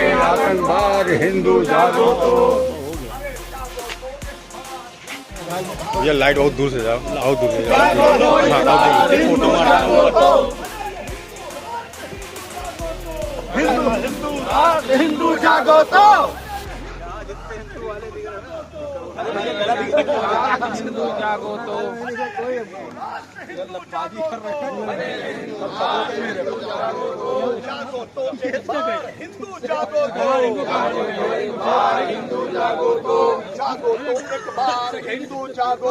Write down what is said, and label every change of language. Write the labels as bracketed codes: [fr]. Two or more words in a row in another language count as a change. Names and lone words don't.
[hi] आतंकवाद हिंदू जागो तो। ये लाइट बहुत दूर से जाओ, बहुत दूर से जाओ। हाँ, बहुत दूर से फोटो मारना। हिंदू जागो तो। हिंदू जागो तो हिंदू जागो तो, हिंदू जागो तो, जागो तो एक बार हिंदू जागो